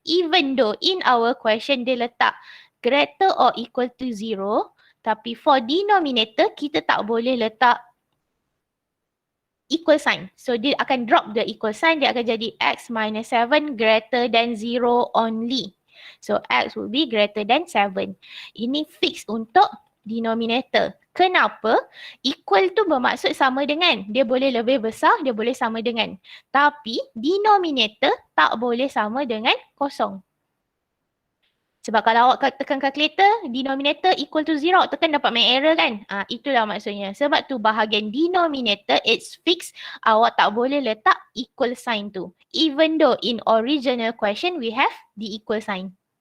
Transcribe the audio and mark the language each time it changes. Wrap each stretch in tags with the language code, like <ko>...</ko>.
<en>Even though in our question</en> <ms>dia letak</ms> <en>greater or equal to 0,</en> <ms>tapi</ms> <en>for denominator</en> <ms>kita tak boleh letak</ms> <en>equal sign. So</en> <ms>dia akan</ms> <en>drop the equal sign,</en> <ms>dia akan jadi</ms> <en>X minus 7 greater than 0 only. So X will be greater than 7.</en> <ms>Ini fix untuk denominator. Kenapa? Equal tu bermaksud sama dengan. Dia boleh lebih besar, dia boleh sama dengan. Tapi denominator tak boleh sama dengan kosong. Sebab kalau awak tekan calculator, denominator equal to 0, tekan dapat main error kan? Itulah maksudnya. Sebab tu bahagian denominator,</ms> <en>it's fixed.</en> <ms>Awak tak boleh letak equal sign tu.</ms> <en>Even though in original question, we have the equal sign.</en>